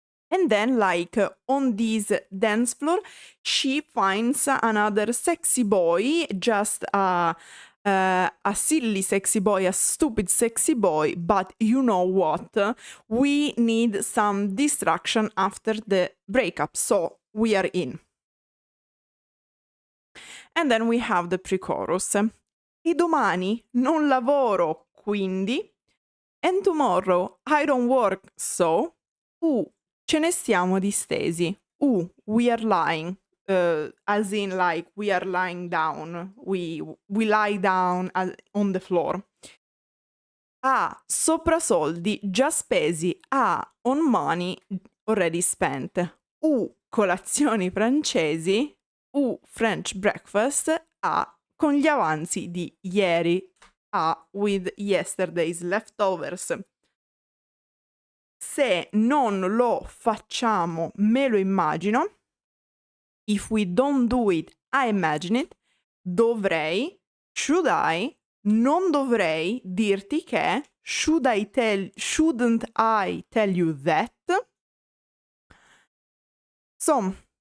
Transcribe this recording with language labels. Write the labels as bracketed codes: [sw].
[en] And then, like, on this dance floor, she finds another sexy boy, just a silly sexy boy, a stupid sexy boy, but you know what? We need some distraction after the breakup, so we are in. And then we have the pre-chorus. [it] E domani non lavoro, quindi. [en] And tomorrow I don't work, so. [it] Ce ne stiamo distesi. [en] We are lying. As in, like, we are lying down. We lie down on the floor. [it] Sopra soldi già spesi. [en] On money already spent. [it] Colazioni francesi. [en] French breakfast. [it] Con gli avanzi di ieri. [en] With yesterday's leftovers. [it] Se non lo facciamo, me lo immagino. [en] If we don't do it, I imagine it. [it] Dovrei, [en] should I, [it] non dovrei dirti che, [en] shouldn't I tell you that? So,